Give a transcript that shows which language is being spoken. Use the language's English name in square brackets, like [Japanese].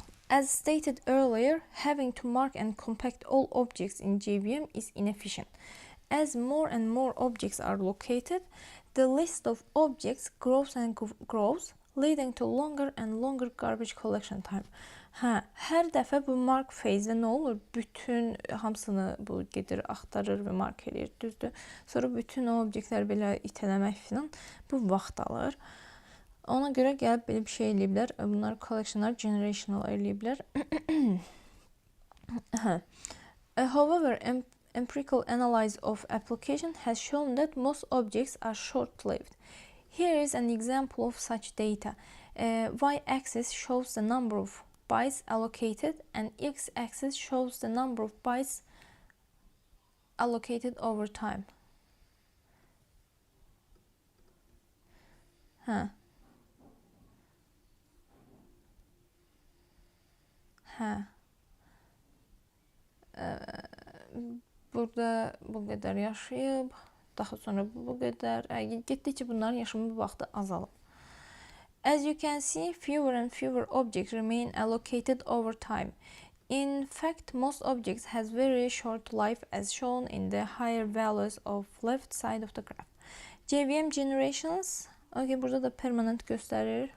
[English] As stated earlier, having to mark and compact all objects in JVM is inefficient. As more and more objects are located, the list of objects grows and grows, leading to longer and longer garbage collection time. [Azerbaijani] Hər dəfə bu mark phase-də nə olur? Bütün hamısını bu gedir, axtarır və mark edir, düzdür? Sonra bütün o obyektləri belə itələmək filan bu vaxt alır. Ona görə gəlib belə bir şey eləyiblər. Bunlar collectionlar generational eləyiblər. [English] However, empirical analysis of application has shown that most objects are short-lived. Here is an example of such data. Y-axis shows the number of bytes allocated and x-axis shows the number of bytes allocated over time. [Azerbaijani] Burada bu qədər yaşayıb, daha sonra bu qədər. Getdikcə bunların yaşama vaxtı azalıb. [English] As you can see, fewer and fewer objects remain allocated over time. In fact, most objects has very short life as shown in the higher values of left side of the graph. [Azerbaijani] JVM generations, okay, burada da permanent gösterir.